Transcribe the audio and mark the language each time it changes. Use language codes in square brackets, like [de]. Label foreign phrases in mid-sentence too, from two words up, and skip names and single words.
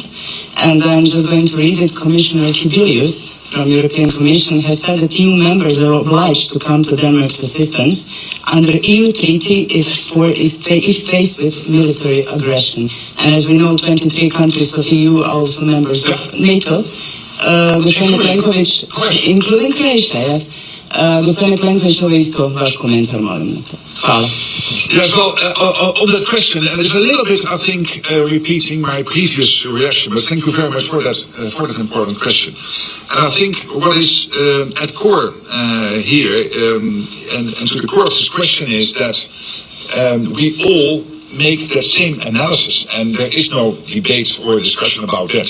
[en] And I'm just going to read it. Commissioner Kubilius from European Commission has said that EU members are obliged to come to Denmark's assistance under EU treaty if faced with military aggression. And as we know, 23 countries of EU are also members of NATO. [hr] Gospodine Plenković, [en] including Croatia, yes. [hr] Gospodine Plenković, ovo isto vaš komentar, molim na to. Hvala. [en] Yes, well, on that question, and it's a little bit, I think, repeating my previous reaction, but thank you very much for that important question. And I think what is at core here, and to the core of this question is that we all make that same analysis, and there is no debate or discussion about that.